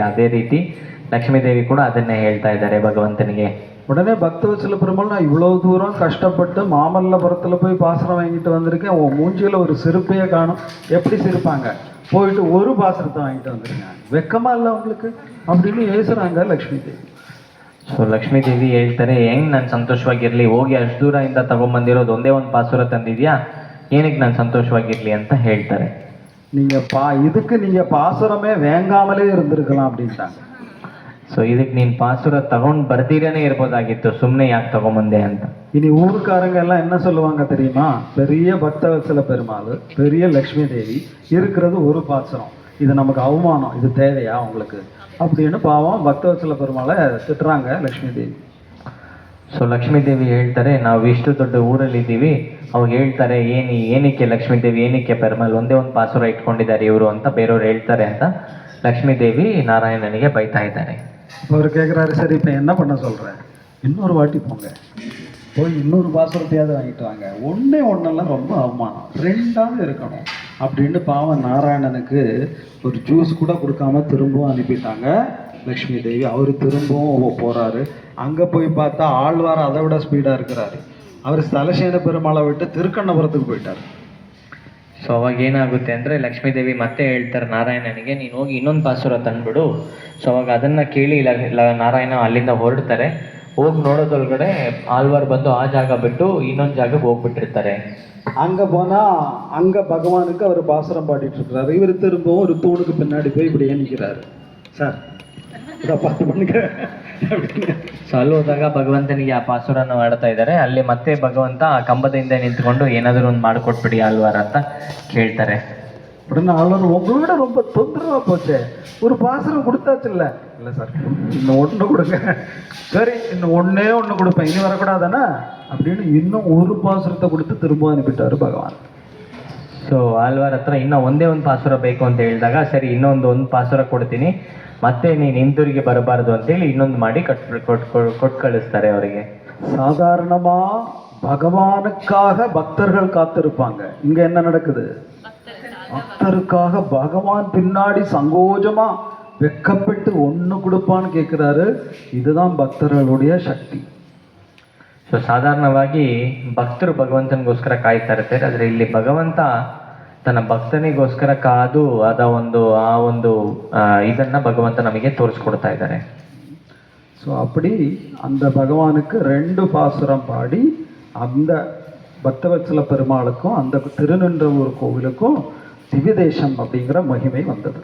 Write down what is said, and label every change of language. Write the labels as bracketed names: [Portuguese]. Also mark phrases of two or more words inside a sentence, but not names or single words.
[Kannada] ಅದೇ ರೀತಿ ಲಕ್ಷ್ಮೀದೇವಿ ಕೂಡ ಅದನ್ನೇ ಹೇಳ್ತಾ ಇದ್ದಾರೆ ಭಗವಂತನಿಗೆ. [Tamil] உடனே பக்தவத்சல பெருமாள், நான் இவ்வளோ தூரம் கஷ்டப்பட்டு மாமல்லபுரத்தில் போய் பாசுரம் வாங்கிட்டு வந்திருக்கேன், உன் மூஞ்சியில் ஒரு சிரிப்பையே காணும், எப்படி சிரிப்பாங்க, போயிட்டு ஒரு பாசுரத்தை வாங்கிட்டு வந்திருக்கேன், வெக்கமா இல்லை உங்களுக்கு அப்படின்னு ஏசுறாங்க லக்ஷ்மி தேவி. [Kannada] ಸೊ ಲಕ್ಷ್ಮೀದೇವಿ ಹೇಳ್ತಾರೆ, ಹೆಂಗೆ ನಾನು ಸಂತೋಷವಾಗಿರಲಿ, ಹೋಗಿ ಅಷ್ಟು ದೂರದಿಂದ ತಗೊಂಬಂದಿರೋದು ಒಂದೇ ಒಂದು ಪಾಸುರ ತಂದಿದ್ಯಾ, ಏನಕ್ಕೆ ನಾನು ಸಂತೋಷವಾಗಿರಲಿ ಅಂತ ಹೇಳ್ತಾರೆ. [Tamil] இதுக்கு நீங்கள் பாசுரமே வேங்காமலே இருந்திருக்கலாம் அப்படின்ட்டாங்க. [Kannada] ಸೊ ಇದಕ್ಕೆ ನೀನು ಪಾಸುರ ತಗೊಂಡು ಬರ್ದಿರೇನೆ ಇರ್ಬೋದಾಗಿತ್ತು, ಸುಮ್ಮನೆ ಯಾಕೆ ತಗೊಂಬಂದೆ ಅಂತ. [Tamil] இனி ஊருக்காரங்க எல்லாம் என்ன சொல்லுவாங்க தெரியுமா, பெரிய பக்தவத்சல பெருமாள், பெரிய லக்ஷ்மி தேவி இருக்கிறது ஒரு பாசுரம், இது நமக்கு அவமானம், இது தேவையா உங்களுக்கு அப்படின்னு பாவம் பக்தவத்சல பெருமாளை திட்டுறாங்க லக்ஷ்மி தேவி. [Kannada] ಸೊ ಲಕ್ಷ್ಮೀದೇವಿ ಹೇಳ್ತಾರೆ, ನಾವು ಇಷ್ಟು ದೊಡ್ಡ ಊರಲ್ಲಿದ್ದೀವಿ, ಅವಾಗ ಹೇಳ್ತಾರೆ ಏನಕ್ಕೆ ಲಕ್ಷ್ಮೀದೇವಿ, ಏನಕ್ಕೆ ಪೆರುಮಾಳ್ ಒಂದೇ ಒಂದು ಪಾಸುರ ಇಟ್ಕೊಂಡಿದ್ದಾರೆ ಇವರು ಅಂತ ಬೇರೆಯವ್ರು ಹೇಳ್ತಾರೆ ಅಂತ ಲಕ್ಷ್ಮೀದೇವಿ ನಾರಾಯಣನಿಗೆ ಬೈತಾ ಇದ್ದಾರೆ. [Tamil] அவர் கேட்குறாரு, சரி இப்போ என்ன பண்ண சொல்கிறேன், இன்னொரு வாட்டி போங்க, போய் இன்னொரு பாசுரத்தையாவது வாங்கிட்டு வாங்க, ஒன்றெல்லாம் ரொம்ப அவமானம், ரெண்டாவது இருக்கணும் அப்படின்னு பாவம் நாராயணனுக்கு ஒரு ஜூஸ் கூட கொடுக்காம திரும்பவும் அனுப்பிட்டாங்க லக்ஷ்மி தேவி. அவர் திரும்பவும் போகிறாரு. அங்கே போய் பார்த்தா ஆழ்வார் அதை விட ஸ்பீடாக இருக்கிறாரு. அவர் ஸ்தலசேன பெருமாளை விட்டு திருக்கண்ணபுரத்துக்கு போயிட்டார். [Kannada] ಸೊ ಅವಾಗ ಏನಾಗುತ್ತೆ ಅಂದರೆ ಲಕ್ಷ್ಮೀದೇವಿ ಮತ್ತೆ ಹೇಳ್ತಾರೆ ನಾರಾಯಣನಿಗೆ, ನೀನು ಹೋಗಿ ಇನ್ನೊಂದು ಪಾಸುರ ತಂದುಬಿಡು. ಸೊ ಅವಾಗ ಅದನ್ನು ಕೇಳಿ ನಾರಾಯಣ ಅಲ್ಲಿಂದ ಹೊರಡ್ತಾರೆ. ಹೋಗಿ ನೋಡೋದೊಳಗಡೆ ಆಳ್ವಾರ್ ಬಂದು ಆ ಜಾಗ ಬಿಟ್ಟು ಇನ್ನೊಂದು ಜಾಗಕ್ಕೆ ಹೋಗ್ಬಿಟ್ಟಿರ್ತಾರೆ. [Tamil] அங்கே போனால் அங்கே பகவானுக்கு அவர் பாசுரம் பாடிட்டு இருக்கிறாரு. இவர் திரும்பவும் ஒரு தூணுக்கு பின்னாடி போய் இப்படியே நிற்கிறாரு. சார் இதை பார்த்து பண்ணுங்க அப்படின்னு. [Kannada] ಸೊ ಅಲ್ಲಿ ಹೋದಾಗ ಭಗವಂತನಿಗೆ ಆ ಪಾಸುರನ್ನು ಮಾಡ್ತಾ ಇದ್ದಾರೆ. ಅಲ್ಲಿ ಮತ್ತೆ ಭಗವಂತ ಆ ಕಂಬದ ಹಿಂದೆ ನಿಂತ್ಕೊಂಡು ಏನಾದರೂ ಒಂದು ಮಾಡಿಕೊಟ್ಬಿಡಿ ಆಳ್ವಾರ್ ಅಂತ ಕೇಳ್ತಾರೆ. [Tamil] உடனே ஆளுநர் உங்களோட ரொம்ப தொந்தரவாக போச்சே, ஒரு பாசுரம் கொடுத்தாச்சு இல்லை சார், இன்னும் ஒன்று கொடுங்க. சரி இன்னும் ஒன்று கொடுப்பேன், இனி வரக்கூடாதானே அப்படின்னு இன்னும் ஒரு பாசுரத்தை கொடுத்து திரும்ப அனுப்பிட்டாரு பகவான். [Kannada] ಸೊ ಆಳ್ವಾರ್ ಹತ್ರ ಇನ್ನೂ ಒಂದೇ ಒಂದು ಪಾಸುರ ಬೇಕು ಅಂತ ಹೇಳಿದಾಗ ಸರಿ ಇನ್ನೊಂದು ಪಾಸುರ ಕೊಡ್ತೀನಿ, ಮತ್ತೆ ನೀನು ಹಿಂದೂರಿಗೆ ಬರಬಾರ್ದು ಅಂತೇಳಿ ಇನ್ನೊಂದು ಮಾಡಿ ಕೊಟ್ಟು ಕಳಿಸ್ತಾರೆ ಅವರಿಗೆ. [Tamil] சாதாரணமா பகவானுக்காக பக்தர்கள் காத்திருப்பாங்க. இங்க என்ன நடக்குது? பக்தருக்காக பகவான் பின்னாடி சங்கோஜமா வெக்கப்பட்டு ஒன்று கொடுப்பான்னு கேட்குறாரு. இதுதான் பக்தர்களுடைய சக்தி. [Kannada] ಸೊ ಸಾಧಾರಣವಾಗಿ ಭಕ್ತರು ಭಗವಂತನಿಗೋಸ್ಕರ ಕಾಯ್ತಾ ಇರ್ತಾರೆ, ಆದರೆ ಇಲ್ಲಿ ಭಗವಂತ ತನ್ನ ಭಕ್ತನಿಗೋಸ್ಕರ ಕಾದು ಆ ಒಂದು ಇದನ್ನ ಭಗವಂತ ನಮಗೆ ತೋರಿಸ್ಕೊಡ್ತಾ ಇದ್ದಾರೆ. [Tamil] ஸோ அப்படி அந்த பகவானுக்கு 2 பாசுரம் பாடி அந்த பக்தவத்சல பெருமாளுக்கும் அந்த திருநின்றவூர் கோவிலுக்கும் திவ்ய தேசம் அப்படிங்கிற மகிமை வந்தது.